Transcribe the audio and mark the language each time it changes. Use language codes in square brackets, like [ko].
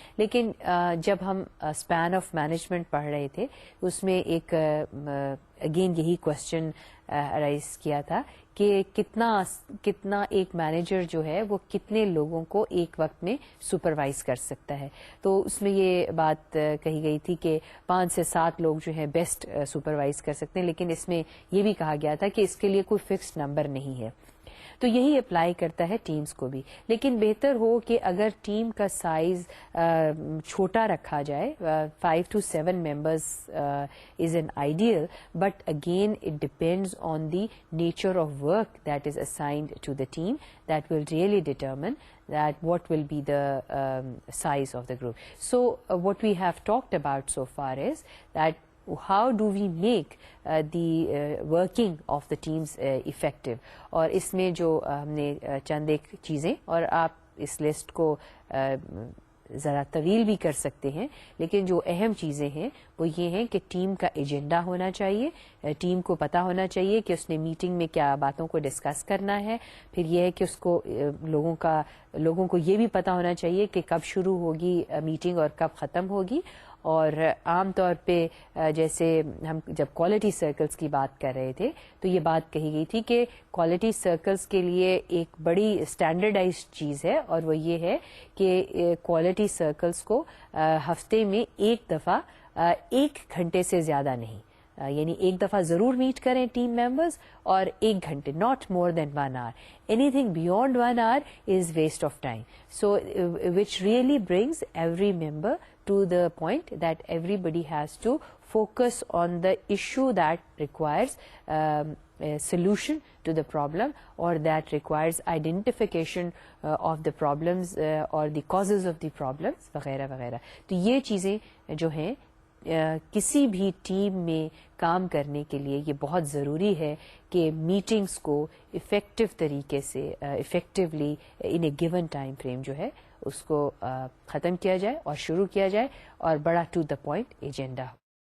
[ur] لیکن جب ہم اسپین آف مینجمنٹ پڑھ رہے تھے اس میں ایک اگین یہی کوشچن رائز کیا تھا کہ کتنا ایک مینیجر جو ہے وہ کتنے لوگوں کو ایک وقت میں سپروائز کر سکتا ہے. تو اس میں یہ بات کہی گئی تھی کہ 5 سے 7 لوگ جو ہے بیسٹ سپروائز کر سکتے ہیں، لیکن اس میں یہ بھی کہا گیا تھا کہ اس کے لیے کوئی فکسڈ نمبر نہیں ہے. تو یہی اپلائی کرتا ہے ٹیمز کو بھی. لیکن بہتر ہو کہ اگر ٹیم کا سائز چھوٹا رکھا جائے, [en] 5 to 7 members is an ideal, but again it depends on the nature of work that is assigned to the team that will really determine that what will be the size of the group. So what we have talked about so far is that how do we make the working of the teams effective. [ur] اور اس میں جو ہم نے چند ایک چیزیں, اور آپ اس لسٹ کو ذرا طویل بھی کر سکتے ہیں, لیکن جو اہم چیزیں ہیں وہ یہ ہیں کہ ٹیم کا ایجنڈا ہونا چاہیے, ٹیم کو پتہ ہونا چاہیے کہ اس نے میٹنگ میں کیا باتوں کو ڈسکس کرنا ہے. پھر یہ ہے کہ اس کو لوگوں کو یہ بھی پتہ ہونا چاہیے کہ کب شروع ہوگی میٹنگ اور کب ختم ہوگی. اور عام طور پہ جیسے ہم جب کوالٹی سرکلز کی بات کر رہے تھے تو یہ بات کہی گئی تھی کہ کوالٹی سرکلز کے لیے ایک بڑی اسٹینڈرڈائزڈ چیز ہے, اور وہ یہ ہے کہ کوالٹی سرکلز کو ہفتے میں ایک دفعہ 1 گھنٹے سے زیادہ نہیں, یعنی ایک دفعہ ضرور میٹ کریں ٹیم ممبرز, اور 1 گھنٹے, [en] not more than 1 hour. Anything beyond 1 hour is waste of time. So which really brings every member to the point that everybody has to focus on the issue that requires a solution to the problem, or that requires identification of the problems or the causes of the problems وغیرہ وغیرہ. [ur] تو یہ چیزیں جو ہیں کسی بھی team میں کام کرنے کے لیے یہ بہت ضروری ہے کہ میٹنگز کو افیکٹو طریقے سے [en] effectively in a given time frame [ur] جو ہے اس کو ختم کیا جائے اور شروع کیا جائے, اور بڑا to the point agenda ہو.